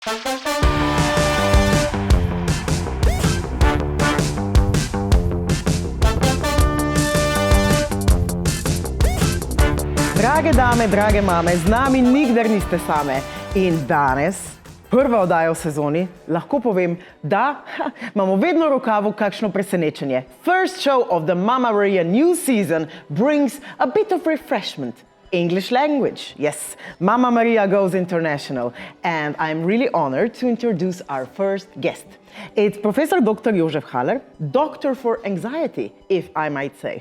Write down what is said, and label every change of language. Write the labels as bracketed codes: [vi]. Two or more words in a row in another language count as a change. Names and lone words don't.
[sl] Drage dame, drage mame, z nami nikdar niste same. In danes, prva oddaja v sezoni, lahko povem, da imamo vedno v rokavu kakšno presenečenje. [en] First show of the Mama Maria new season brings a bit of refreshment. English language, yes. Mama Maria goes international. And I'm really honored to introduce our first guest. It's Professor Dr. Jožef Haller, doctor for anxiety, if I might say.